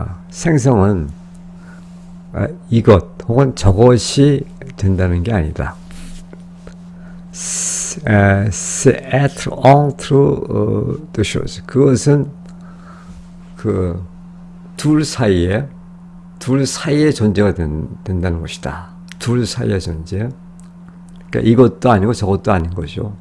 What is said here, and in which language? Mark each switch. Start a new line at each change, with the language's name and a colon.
Korean: 생성은 이것 혹은 저것이 된다는 게 아니다.
French: c'est être entre deux choses.
Korean: 그것은 그 둘 사이에 존재가 된다는 것이다. 둘 사이의 존재. 그러니까 이것도 아니고 저것도 아닌 거죠.